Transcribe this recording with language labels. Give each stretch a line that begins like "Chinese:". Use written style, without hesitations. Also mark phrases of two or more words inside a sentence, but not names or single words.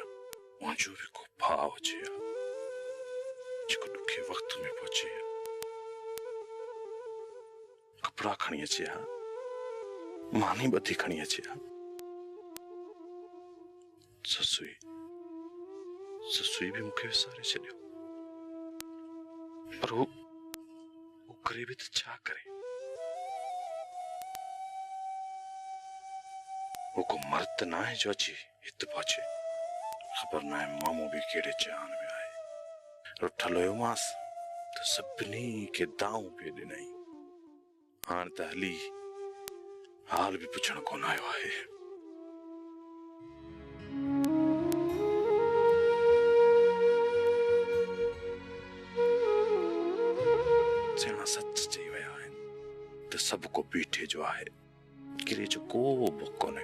Sindhi: मुंहिंजो बि को भाउ हुजे जेको ॾुखे वक़्त में पहुचे, कपिड़ा खणी अचे हा, मानी ॿधी खणी अचे हा। ससुई भी मूंखे विसारे छॾियो। पर वो करे भी तो छा करे? वो को मर्द ना है जो अची हित पहुचे। ख़बर ना है मामो भी केड़े जान में आए। रुठल हुयो मांस तो सभिनी के दाऊं पे ॾिनई। हाणे त हली हाल भी पुछण कोन आयो आहे। सच चई विया आहिनि त सभु को बीठे जो आहे, किरे जो को बि कोन्हे।